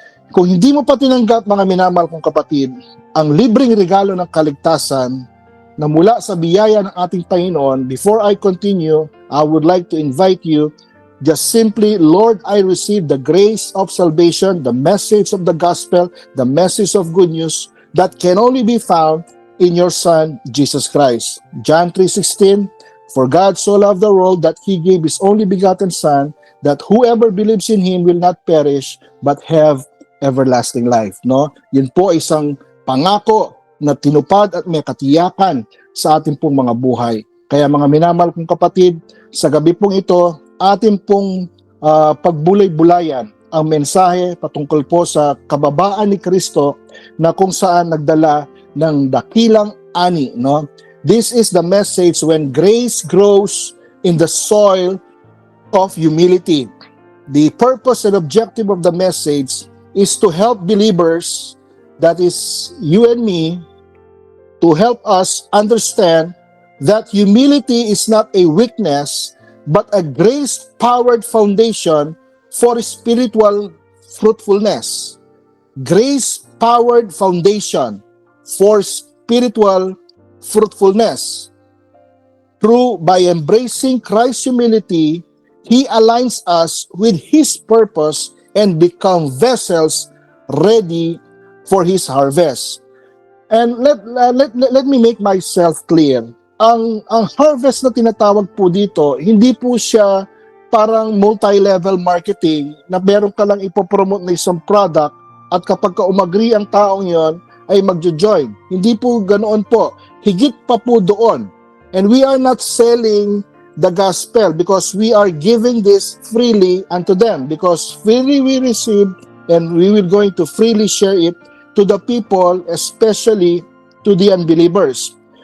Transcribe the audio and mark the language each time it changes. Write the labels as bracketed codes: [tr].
[tl] Kung hindi mo pa tinanggap, mga minamahal kong kapatid, ang libreng regalo ng kaligtasan na mula sa biyaya ng ating Panginoon, [en] before I continue, I would like to invite you, just simply, Lord, I receive the grace of salvation, the message of the gospel, the message of good news that can only be found in your Son, Jesus Christ. John 3:16, for God so loved the world that He gave His only begotten Son, that whoever believes in Him will not perish, but have everlasting life. No? [tl] Yun po ay isang pangako na tinupad at may katiyakan sa ating pong mga buhay. Kaya mga minamahal kong kapatid, sa gabi pong ito, ating pong pagbulay-bulayan ang mensahe patungkol po sa kababaan ni Kristo na kung saan nagdala ng dakilang ani, no? [en] This is the message when grace grows in the soil of humility. The purpose and objective of the message is to help believers, that is you and me, to help us understand that humility is not a weakness but a grace-powered foundation for spiritual fruitfulness. Grace-powered foundation for spiritual fruitfulness. By embracing Christ's humility, He aligns us with His purpose and become vessels ready for His harvest. And let me make myself clear. [tl] Ang harvest na tinatawag po dito, hindi po siya parang multi-level marketing na meron ka lang ipopromote na isang product at kapag ka umagri ang taong yon ay magjo-join. Hindi po ganoon po. Higit pa po doon. [en] And we are not selling the gospel because we are giving this freely unto them, because freely we receive and we will going to freely share it to the people, especially to the unbelievers.